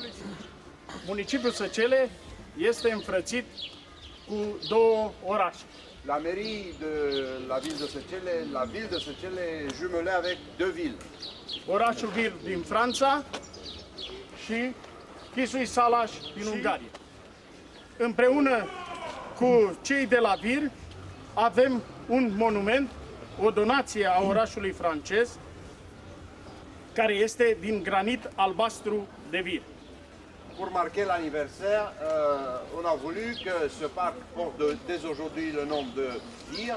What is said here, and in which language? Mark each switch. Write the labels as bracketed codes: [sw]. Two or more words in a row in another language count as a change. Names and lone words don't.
[ro] Municipiul Săcele este înfrățit cu două orașe. [fr] la mairie de la ville de Săcele est jumelée avec deux villes. [ro] Orașul Vir din Franța și Chișui Salaș din Ungaria. Împreună cu cei de la Vir avem un monument, o donație a orașului francez, care este din granit albastru de Vir. [fr] Pour marquer l'anniversaire, on a voulu que ce parc porte dès aujourd'hui le nom de Vir.